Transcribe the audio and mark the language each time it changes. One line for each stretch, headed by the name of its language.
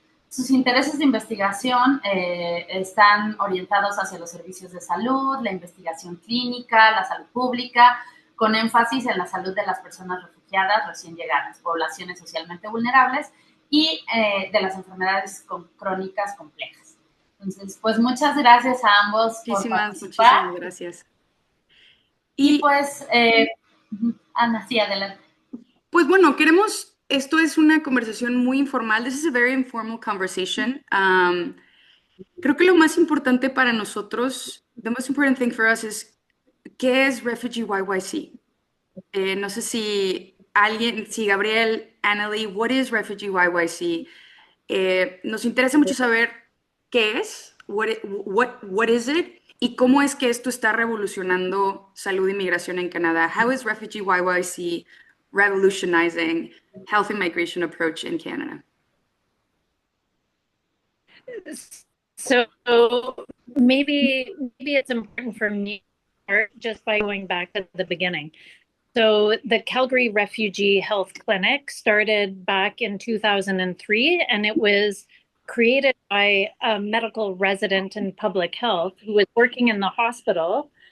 Spanish: Sus intereses de investigación están orientados hacia los servicios de salud, la investigación clínica, la salud pública, con énfasis en la salud de las personas refugiadas recién llegadas, poblaciones socialmente vulnerables y de las enfermedades crónicas complejas. Entonces, pues muchas gracias a ambos por participar. Muchísimas gracias. Y Y pues, Ana, sí, adelante. pues bueno, esto es una conversación muy informal.
English: This is a very informal conversation.
Spanish: Creo que lo más importante para nosotros,
English: the most important thing for us is,
Spanish: ¿qué es Refugee YYC? No sé si Gabriel, Annalie,
English: what is Refugee YYC?
Spanish: Nos interesa mucho saber qué es,
English: what is it,
Spanish: y cómo es que esto está revolucionando salud y migración en Canadá.
English: How is Refugee YYC revolutionizing health and migration approach in Canada? So maybe it's important for me to start just by going back to the beginning. So the Calgary Refugee Health Clinic started back in 2003, and it was created by a medical resident in public health who was working in the hospital.